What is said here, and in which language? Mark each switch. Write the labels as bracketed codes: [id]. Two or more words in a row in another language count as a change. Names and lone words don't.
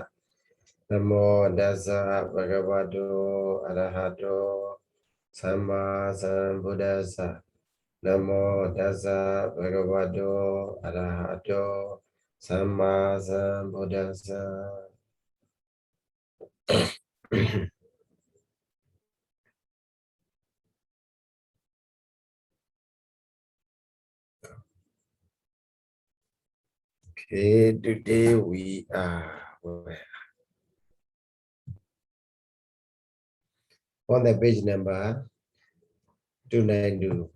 [pi] Namo dasa bhagavato arahato samma sambuddhassa. Namo dasa bhagavato arahato samma sambuddhassa. [en] Okay, today we are on the page number 292.